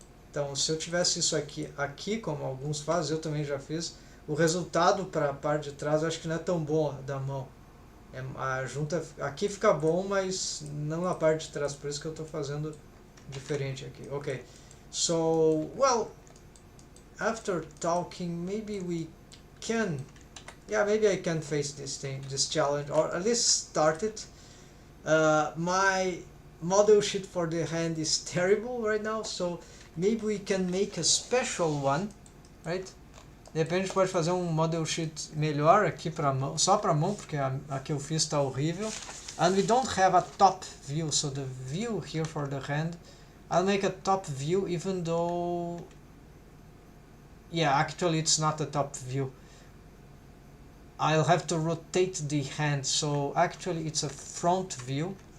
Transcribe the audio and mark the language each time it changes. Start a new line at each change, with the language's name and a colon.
Portuguese: Então, se eu tivesse isso aqui, como alguns fazem, eu também já fiz, o resultado para a parte de trás eu acho que não é tão bom da mão. A junta aqui fica bom, mas não na parte de trás, por isso que eu estou fazendo diferente aqui.
English: Ok, so, well, after talking, maybe we can, yeah, maybe I can face this challenge, or at least start it. My model sheet for the hand is terrible right now, so maybe we can make a special one, right?
Portuguese: De repente a gente pode fazer um model sheet melhor aqui para mão, só para mão, porque a que eu fiz está horrível.
English: And we don't have a top view, so the view here for the hand, I'll make a top view, even though, yeah, actually it's not a top view. I'll have to rotate the hand, so actually it's a front view.